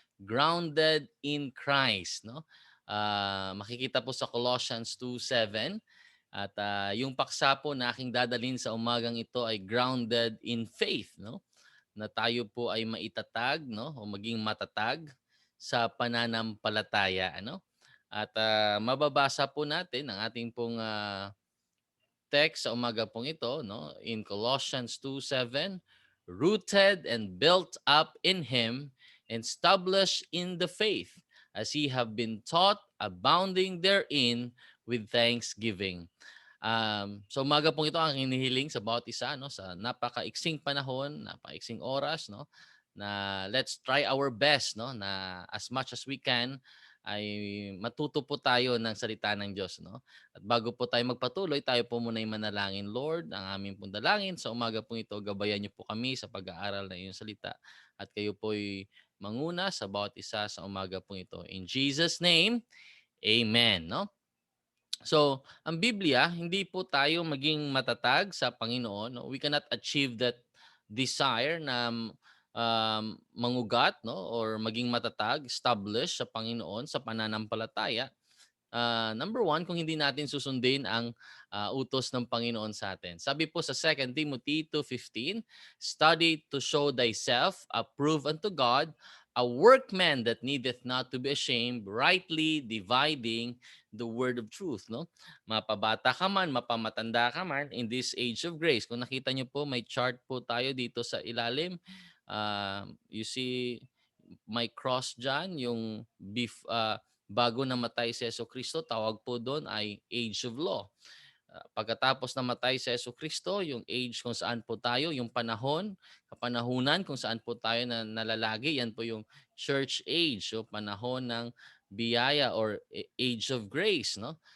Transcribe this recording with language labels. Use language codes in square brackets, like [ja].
[tl] Grounded in Christ, no? Makikita po sa Colossians 2:7 at yung paksa po na aking dadalhin sa umagang ito ay grounded in faith, no? Na tayo po ay maitatag, no? O maging matatag sa pananampalataya, ano? At mababasa po natin ang ating pong text sa umaga pong ito, no? [en] In Colossians 2:7, rooted and built up in him and established in the faith as ye have been taught, abounding therein with thanksgiving. [tl] So umaga pong ito ang hinihiling sa bawat isa, no, sa napakaiksing panahon, napakaiksing oras, no, na [en] let's try our best, [tl] no, na [en] as much as we can [tl] ay matuto po tayo ng salita ng Diyos, no. At bago po tayo magpatuloy, tayo po muna ay manalangin. Lord, ang aming pong dalangin sa umaga pong ito, gabayan niyo po kami sa pag-aaral ng iyong salita at kayo po'y manguna sa bawat isa sa umaga pong ito. [en] In Jesus' name, Amen, [tl] no. So, ang Biblia, hindi po tayo maging matatag sa Panginoon. No? [en] We cannot achieve that desire [tl] na mangugat, no, or maging matatag, establish sa Panginoon sa pananampalataya. Number one, kung hindi natin susundin ang utos ng Panginoon sa atin. Sabi po sa [en] 2 Timothy 2:15, study to show thyself approved unto God, a workman that needeth not to be ashamed, rightly dividing the word of truth. [tl] No? Mapabata ka man, mapamatanda ka man, [en] in this age of grace. [tl] Kung nakita niyo po, may chart po tayo dito sa ilalim. [en] You see my cross [tl] dyan, yung bago namatay si Jesucristo, tawag po doon ay age of law. Pagkatapos namatay si Jesucristo, yung age kung saan po tayo, yung panahon, kapanahunan kung saan po tayo na nalalagi, yan po yung church age, so panahon ng biyaya or age of grace, no?